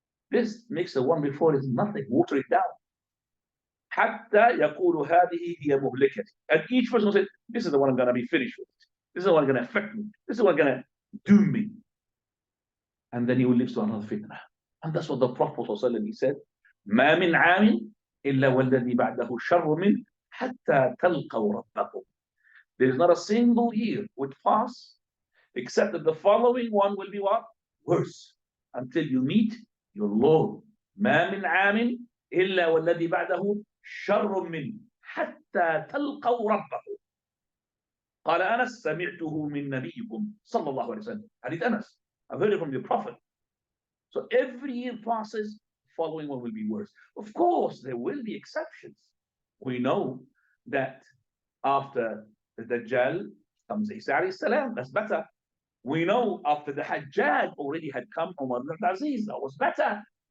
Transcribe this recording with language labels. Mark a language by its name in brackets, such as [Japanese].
[English] This makes the one before is nothing. Water it down. [Arabic] حتى يقول هذه هي مهلكتي. [English] And each person will say, this is the one I'm going to be finished with. This is the one going to affect me. This is the one going to doom me. And then he will live to another fitna. And that's what the Prophet ﷺ, he said, [Arabic] ما من عام إلا والذي بعده شر منه حتى تلقوا ربكم. [English] There is not a single year would pass except that the following one will be what? Worse. Until you meet your Lord. [Arabic] ما من عام إلا والذي بعده شر منه حتى تلقوا ربكم. قال أنس سمعته من نبيكم صلى الله عليه وسلم. [English] Hadith Anas. I've heard it from the Prophet. So every year passes, following one will be worse. Of course, there will be exceptions. We know that after the Dajjal comes Isa alayhi salam, that's better. We know after the Hajjaj already had come Umar ibn Aziz, that was better.